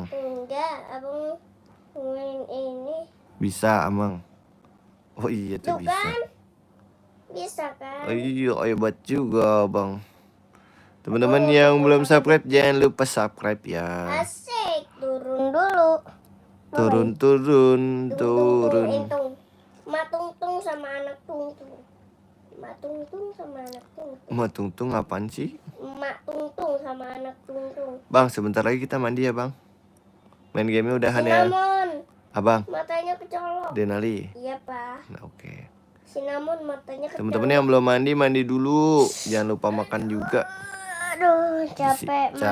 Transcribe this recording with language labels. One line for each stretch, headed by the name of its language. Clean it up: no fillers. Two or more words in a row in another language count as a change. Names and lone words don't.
Indonesian: Enggak, abang main ini. Bisa amang. Oh iya tuh Tuh bisa. kan? Bisa kan? Oh iya hebat juga bang. Teman-teman yang belum subscribe jangan lupa subscribe ya. Asik, turun dulu. Turun. Tung. Ma tung sama anak tung. Ma tung sama anak tung. Ma Tungtung apaan sih? Ma tung sama anak tung. Bang sebentar lagi kita mandi ya bang. Main gamenya udahan ya. Cinnamon, Abang. matanya kecolok. Denali. Iya pak. Nah, oke. Cinnamon matanya kecolok. Teman-teman yang belum mandi dulu. Jangan lupa makan juga. Aduh, capek mak.